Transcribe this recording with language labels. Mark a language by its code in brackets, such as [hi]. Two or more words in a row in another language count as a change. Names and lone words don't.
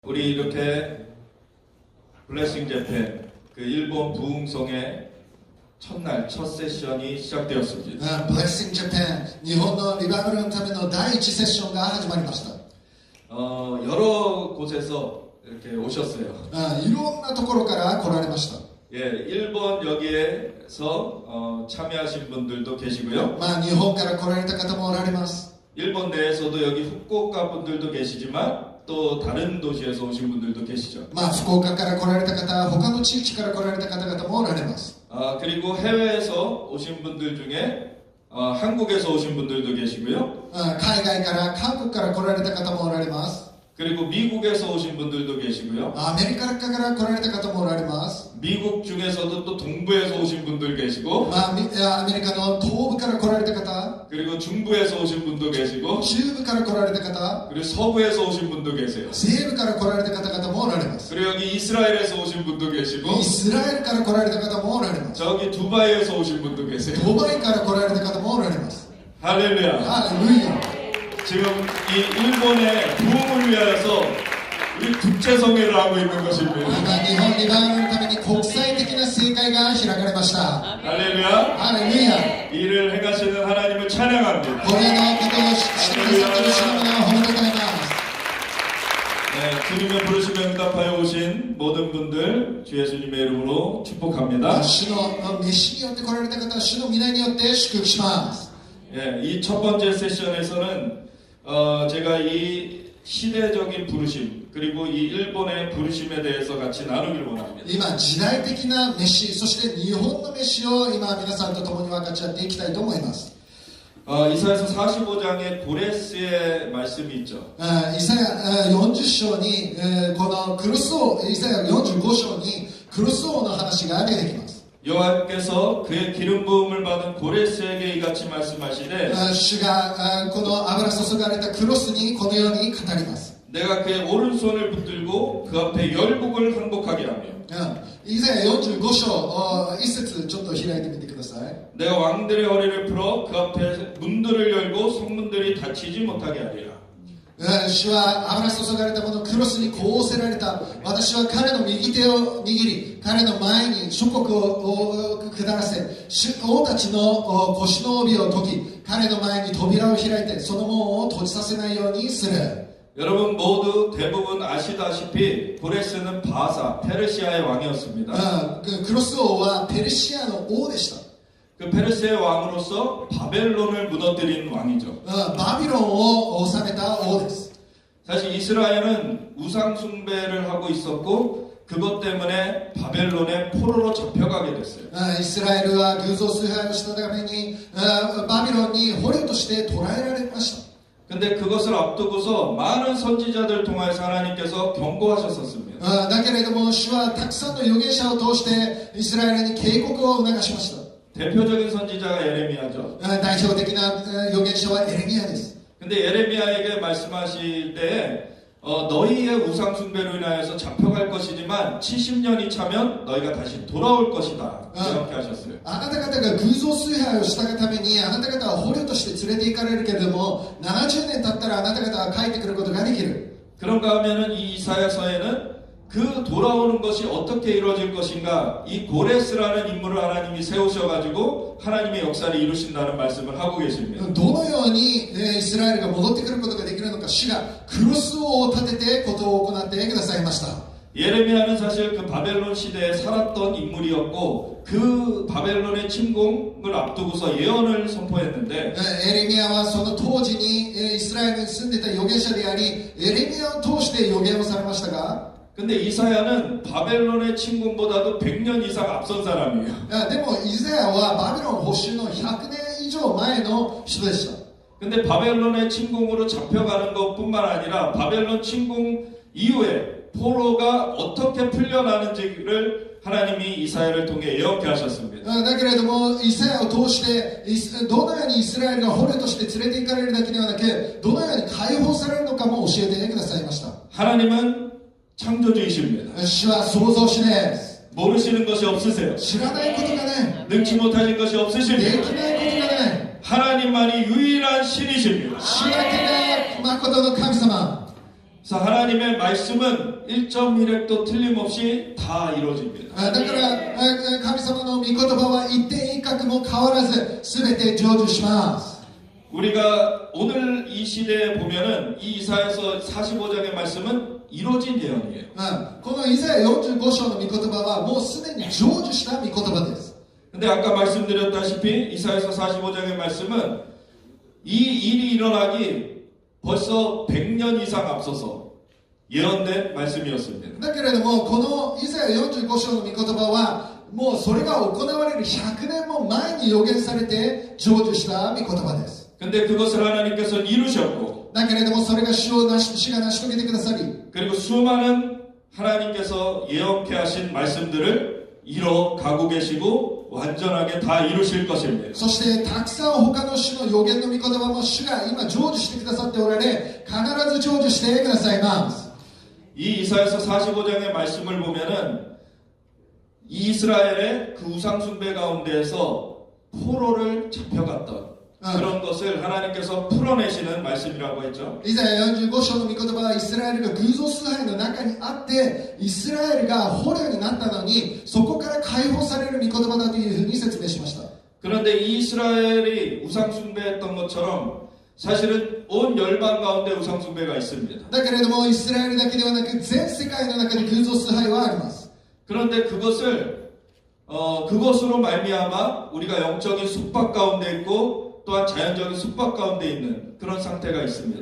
[ko] 우리 이렇게 블레싱 재팬 그 일본 부흥성의 첫날 첫 세션이 시작되었습니다. [ja] Blessing Japan 日本のリバイバルのための第一セッションが始まりました。 [ko] 여러 곳에서 이렇게 오셨어요. [ja] いろんなところから来られました。 [ko] 예, 일본 여기에서 참여하신 분들도 계시고요. [ja] 日本から来られた方もおられます。 [ko] 일본 내에서도 여기 후쿠오카 분들도 계시지만 또 다른 도시에서 오신 분들도 계시죠. [ja] 福岡から来られた方、他の地域から来られた方々もおられます。 [ko] 그리고 해외에서 오신 분들 중에 한국에서 오신 분들도 계시고요. [ja] 海外から韓国から来られた方もおられます。 [ko] 그리고 미국에서 오신 분들도 계시고요. [ja] アメリカから来られた方もおられます。 [ko] 미국 중에서도 또 동부에서 오신 분들 계시고 [ja] アメリカの東部から来られた方、 [ko] 그리고 중부에서 오신 분도 계시고 [ja] 中部から来られた方、 [ko] 그리고 서부에서 오신 분도 계세요. [ja] 西部から来られた方々もおられます。 [ko] 그리고 여기 이스라엘에서 오신 분도 계시고 [ja] イスラエルから来られた方もおられます。 [ko] 저기 두바이에서 오신 분도 계세요. [ja] ドバイから来られた方もおられます。 [ko] 할렐루야. [ja] ハレルヤ。 [ko] 지금 이 일본의 부흥을 위하여서 우리 국제성회를 하고 있는 것입니다. [ja] 今日本リバイバルのために国際的な盛会が開かれました。 [ko] 할렐루야. [ja] ハレルヤ。 [ko] 이를 행하시는 하나님을 찬양합니다. [ja] これのことをしてくださっている主の皆を褒めたたえます。 [ko] 네, 주님의 부르심에 응답하여 오신 모든 분들 주 예수님의 이름으로 축복합니다. [ja] 主の召しによって来られた方は主の皆によって祝福します。 [ko] 예, 이 첫 번째 세션에서는 제가 이 시대적인 부르심 그리고 이 일본의 부르심에 대해서 같이 나누길 원합니다. [ja] 今時代的な召し、そして日本の召しを今皆さんと共に分かち合っていきたいと思います。 [ko] 이사야서 45장에 고레스의 말씀이 있죠. [ja] イサヤ40章にこのクロス王、イサヤ45章にクロス王の話が出てきます。 [ko] 여호와께서 그의 기름 부음을 받은 고레스에게 이같이 말씀하시되 [ja] 主がこの油注がれたクロスにこのように語ります。 [ko] 내가 그의 오른손을 붙들고 그 앞에 열국을 항복하게 하며 [ja] イザヤ45章一節ちょっと開いてみてください。 [ko] 내가 왕들의 허리를 풀어 그 앞에 문들을 열고 성문들이 닫히지 못하게 하리라. [ja] 主は油注がれたものクロスにこうせられた。私は彼の右手を握り、彼の前に諸国を下らせ、王たちの腰の帯を解き、彼の前に扉を開いて、その門を閉じさせないようにする。 [ko] 여러분 모두 대부분 아시다시피 고레스는 바사 페르시아의 왕이었습니다. [ja] クロス王はペルシアの王でした。 [ko] 그 페르시아의 왕으로서 바벨론을 무너뜨린 왕이죠. [ja] バビロンを治めた王です。 [ko] 사실 이스라엘은 우상 숭배를 하고 있었고 그것 때문에 바벨론의 포로로 잡혀가게 됐어요. [ja] イスラエルは偶像崇拝をしたためにバビロンに捕虜として捕らえられました。 [ko] 근데 그것을 앞두고서 많은 선지자들 통해서 하나님께서 경고하셨었습니다. [ja] だけれども主はたくさんの預言者を通してイスラエルに警告を促しました。 [ko] 대표적인 선지자가 예레미야죠. [ja] 代表的な預言者はエレミヤです。 [ko] 근데 예레미야에게 말씀하실 때 너희의 우상 숭배로 인하여서 잡혀갈 것이지만 70년이 차면 너희가 다시 돌아올 것이다. 이렇게 하셨어요. [ja] あなた方が偶像崇拝をしたがためにあなた方は捕虜として連れて行かれるけれども70年経ったらあなた方は帰ってくることができる。 [ko] 그런가 하면은 이 이사야서에는 그 돌아오는 것이 어떻게 이루어질 것인가 이 고레스라는 인물을 하나님이 세우셔가지고 하나님의 역사를 이루신다는 말씀을 하고 계십니다. [ja] どのようにイスラエルが戻ってくることができるのか主がクロス王を立ててことを行ってくださいました。 [ko] 예레미야는 사실 그 바벨론 시대에 살았던 인물이었고 그 바벨론의 침공을 앞두고서 예언을 선포했는데 [ja] エレミヤはその当時にイスラエルに住んでいた預言者でありエレミヤを通して預言をされましたが [ko] 근데 이사야는 바벨론의 침공보다도 100년 이상 앞선 사람이에요. [ja] でもイザヤはバビロン保守の100年以上前の人でした。 [ko] 근데 바벨론의 침공으로 잡혀가는 것뿐만 아니라 바벨론 침공 이후에 포로가 어떻게 풀려나는지를 하나님이 이사야를 통해 예언케 하셨습니다. [ja] だけれどもイザヤを通してどのようにイスラエルが捕虜として連れて行かれるだけではなくどのように解放されるのかも教えてくださいました。 [ko] 하나님은 창조주이십니다. [ja] 主は創造主です。 [ko] 모르시는 것이 없으세요. [ja] 知らないことがない。 [ko] 능치 못하신 것이 [ja] でき [ko] 없으십니다. [ja] ないことがない。 [ko] 하나님만이 유일한 신이십니다. [ja] 主だけが誠の神様。 [ko] 그래서 하나님의 말씀은 1.1획도 틀림없이 다 이루어집니다. [ja] だから神様の御言葉は一点一角も変わらず全て成就します。 [ko] 우리가 오늘 이 시대에 보면은 이 이사야서 45장의 말씀은 이루어진 예언이에요. [ja] このイザヤ45章の御言葉はもうすでに成就した御言葉です。 [ko] 근데 아까 말씀드렸다시피 이사야서 45장의 말씀은 이 일이 일어나기 벌써 100년 이상 앞서서 예언된 말씀이었습니다. [ja] だけれどもこのイザヤ45章の御言葉はもうそれが行われる100年も前に予言されて成就した御言葉です。 [ko] 근데 그것을 하나님께서 이루셨고 [ja] だけれどもそれが主が成し遂げてくださり [ko] 그리고 수많은 하나님께서 예언케 하신 말씀들을 이뤄가고 계시고 완전하게 다 이루실 것입니다. [ja] そしてたくさん他の主の予言の御言葉も主が今成就してくださっておられ必ず成就してくださいます。 [ko] 이 이사야서 45장의 말씀을 보면은 이스라엘의 그 우상숭배 가운데에서 포로를 잡혀갔던 그런 것을 하나님께서 풀어내시는 말씀이라고 했죠. [ja] イザヤ45章の御言葉はイスラエルが偶像崇拝の中にあってイスラエルが捕虜になったのにそこから解放される御言葉だというふうに説明しました。 [ko] 그런데 이스라엘이 우상숭배했던 것처럼 사실은 온 열방 가운데 우상숭배가 있습니다. [ja] だけれどもイスラエルだけではなく全世界の中で偶像崇拝はあります。 [ko] 그런데 그것으로 말미암아 우리가 영적인 숙박 가운데 있고 또한 자연적인 숙박 가운데 있는 그런 상태가 있습니다.